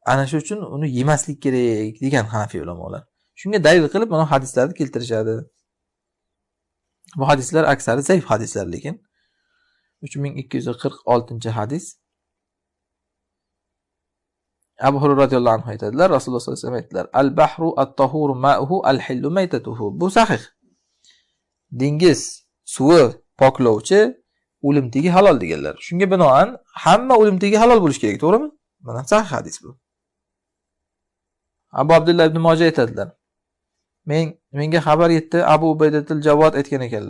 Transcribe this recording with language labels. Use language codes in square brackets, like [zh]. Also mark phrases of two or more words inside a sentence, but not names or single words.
[uz] Ana shu uchun uni yemaslik kerak degan Hanafiy ulamolar. Shunga dalil qilib mana hadislarni keltirishadi. Bu hadislar aksari zaif hadislar lekin 3246-hadis. Abu Hurayra [ar] رضي الله عنه [uz] aytadilar, Rasululloh [ar] صلى الله عليه وسلم [uz] aytdilar: [ar] "البحر الطهور ماؤه الحل ميتته." [uz] Bu sahih. Dengiz suvi poklovchi, o'limtigi halol deganlar. Shunga binoan hamma o'limtigi halol bo'lishi kerak, to'g'rimi? Mana sahih hadis bu. Abu Abdullah ibn Moja aytadilar: Menga xabar yetdi, Abu Ubaydatul Javod aytgan ekanlar.